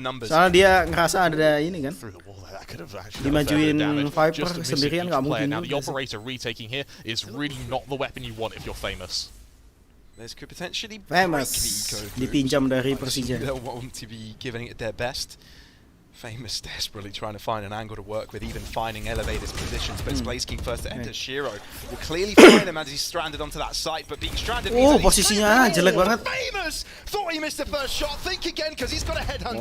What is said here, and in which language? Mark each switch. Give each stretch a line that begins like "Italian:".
Indonesian: Soalnya dia ngerasa ada ini kan. Dimajuin Viper sendirian nggak mungkin.
English: Now the operator retaking here is really not the weapon you want if you're famous. This could potentially
Indonesian: Famous dipinjam dari Persija.
English: They'll want to be giving it their best. Famous desperately trying to find an angle to work with, even finding elevators positions, but it's Blazeking first to enter. Shiro will clearly find him as he's stranded onto that site, but being stranded means
Indonesian: posisinya jelek banget.
English: Famous thought he missed the first shot. Think again, because he's got a headhunter.